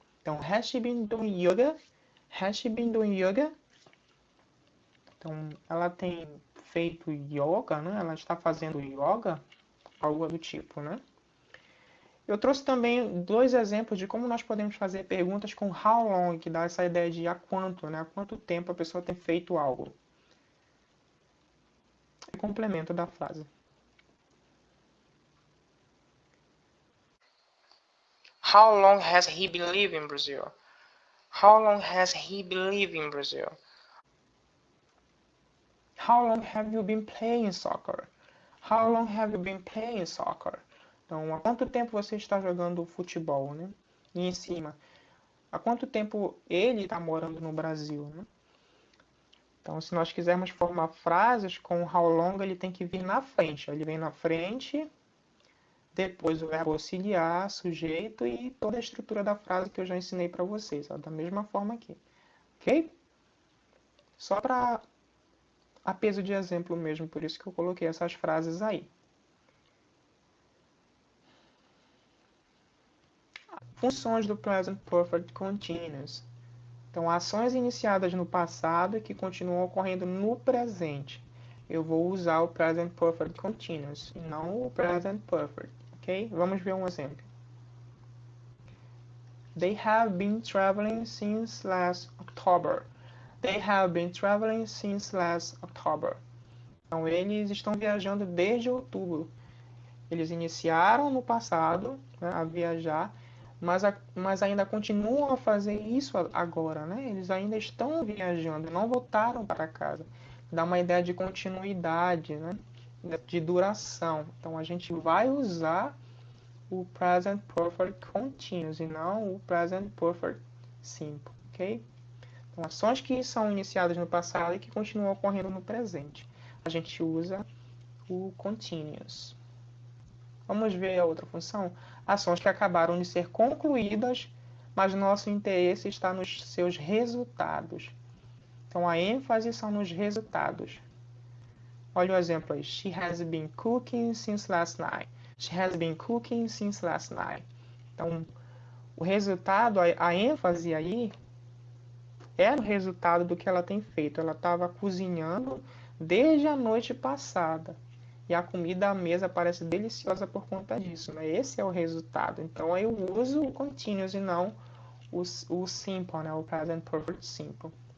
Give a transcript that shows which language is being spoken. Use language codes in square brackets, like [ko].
[en] Então, has she been doing yoga? Has she been doing yoga? [pt] Então, ela tem feito yoga, né? Ela está fazendo yoga, algo do tipo, né? Eu trouxe também dois exemplos de como nós podemos fazer perguntas com how long, que dá essa ideia de há quanto, né? Há quanto tempo a pessoa tem feito algo. É complemento da frase. [en] How long has he been living in Brazil? How long has he been living in Brazil? How long have you been playing soccer? How long have you been playing soccer? [pt] Então, há quanto tempo você está jogando futebol, né? E em cima, há quanto tempo ele está morando no Brasil, né? Então, se nós quisermos formar frases com how long, ele tem que vir na frente. Ele vem na frente, depois o verbo auxiliar, sujeito e toda a estrutura da frase que eu já ensinei para vocês, ó, da mesma forma aqui. Ok? Só para a peso de exemplo mesmo, por isso que eu coloquei essas frases aí. Funções do Present Perfect Continuous. Então, ações iniciadas no passado e que continuam ocorrendo no presente. eu vou usar o Present Perfect Continuous e não o Present Perfect, ok? Vamos ver um exemplo. [en] They have been traveling since last October. They have been traveling since last October. [pt] Então, eles estão viajando desde outubro. Eles iniciaram no passado, né, a viajar, mas ainda continuam a fazer isso agora, né? Eles ainda estão viajando, não voltaram para casa. Dá uma ideia de continuidade, né? De duração. Então, a gente vai usar o Present Perfect Continuous e não o Present Perfect Simple, ok? Então, ações que são iniciadas no passado e que continuam ocorrendo no presente. A gente usa o Continuous. Vamos ver a outra função? Ações que acabaram de ser concluídas, mas nosso interesse está nos seus resultados. Então, a ênfase são nos resultados. Olha o exemplo aí. [en] She has been cooking since last night. She has been cooking since last night. [pt] Então, o resultado, a ênfase aí é no resultado do que ela tem feito. Ela estava cozinhando desde a noite passada. E a comida à mesa parece deliciosa por conta disso, né? Esse é o resultado. Então, eu uso o continuous e não o simple, né? O present perfect simple.